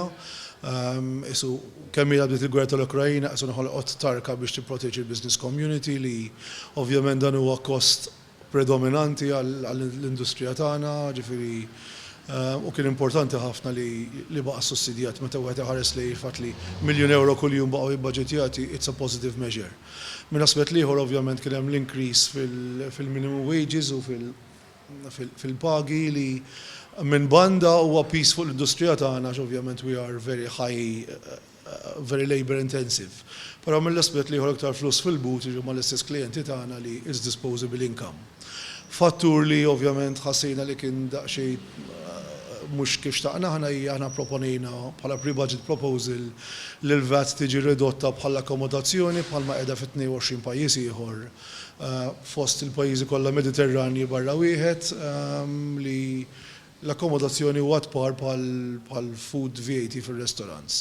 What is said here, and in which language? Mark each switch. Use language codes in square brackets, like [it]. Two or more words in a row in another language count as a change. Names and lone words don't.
[mt] Isu kemm hija bdiet il-gwerra tal-Ukrajna qisu noħolqot tarka biex tipproteġi l- [en] business community [mt] li ovvjament dan huwa kost predominanti għall-industrija tagħna, ġifieri u kien importanti ħafna li baqa' sussidjat meta wieħed iħares li fatt li €1,000,000 kuljum baqgħu jibbaġġetjati, [en] it's a positive measure. [mt] Min aspett ieħor ovvjament kien hemm l-increase fil- [en] minimum wages [mt] u fil-pagi li minn banda huwa piece fuq l-industrija tagħna ovvjament [en] we are very high, very labor intensive. [mt] Però mill-aspett li ieħor iktar flus fil-but jiġu mal-istess klijenti tagħna li [en] it's disposable income. [mt] Fattur li ovvjament ħassejna li kien daqsxejn mhux kif xtaqna aħna proponejna bħala [en] pre-budget proposal [mt] li l-VAT tiġi ridotta bħala akkomodazzjoni bħalma qiegħda fit-22 pajjiż ieħor fost il-pajjiżi kollha Mediterranji barra wieħed li l-akkomodazzjoni huwa tpar bħal [en] food VAT [mt] fir-restaurants.